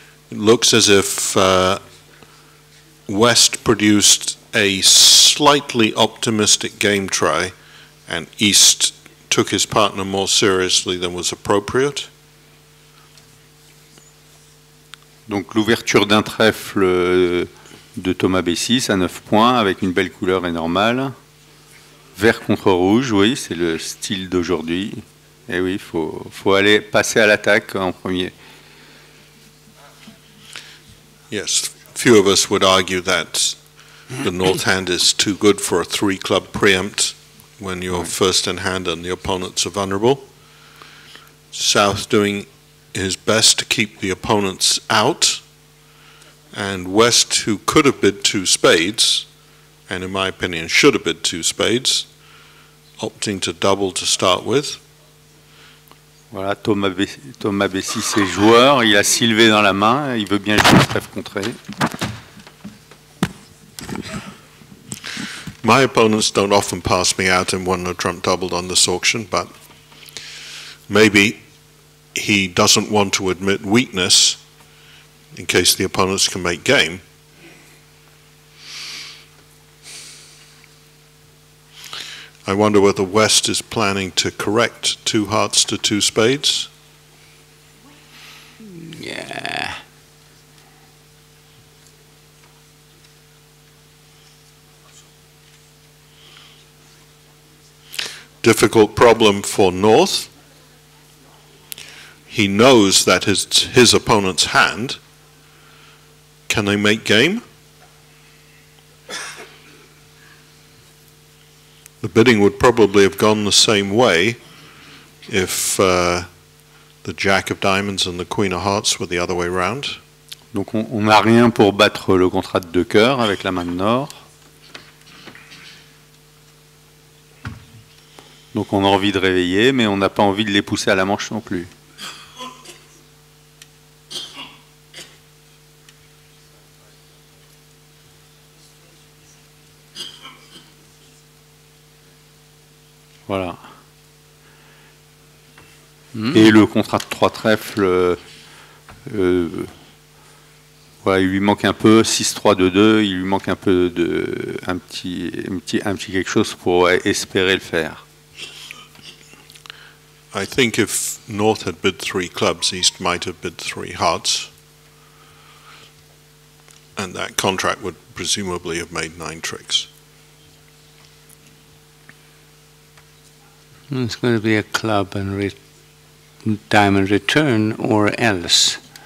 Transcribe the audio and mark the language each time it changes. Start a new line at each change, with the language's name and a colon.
English: It looks as if West produced a slightly optimistic game try and East took his partner more seriously than was appropriate.
French: Donc l'ouverture d'un trèfle de Thomas B6 à 9 points avec une belle couleur est normale. Vert contre rouge, oui, c'est le style d'aujourd'hui. Et oui, il faut aller passer à l'attaque en premier.
English: Yes, few of us would argue that the north hand is too good for a 3-club preempt when you're first in hand and the opponents are vulnerable. South doing his best to keep the opponents out, and West, who could have bid 2 spades, and in my opinion should have bid 2 spades, opting to double to start with.
French: Voilà, Thomas B6 est joueur, il a Sylvé dans la main, il veut bien jouer le trèfle contré.
English: My opponents don't often pass me out in one no trump doubled on this auction, but maybe he doesn't want to admit weakness in case the opponents can make game. I wonder whether West is planning to correct 2 hearts to 2 spades. Yeah. Difficult problem for North. He knows that his opponent's hand. Can they make game? The bidding would probably have gone the same way if the Jack of Diamonds and the Queen of Hearts were the other way round.
French: Donc on n'a rien pour battre le contrat de 2 cœurs avec la main de Nord. Donc on a envie de réveiller, mais on n'a pas envie de les pousser à la manche non plus. Voilà. Et le contrat de 3 trèfles, voilà, il lui manque un peu, 6-3-2-2, il lui manque un peu de un petit quelque chose pour espérer le faire.
English: I think if North had bid 3 clubs, East might have bid 3 hearts. And that contract would presumably have made 9 tricks. It's going to be a club and diamond return or else.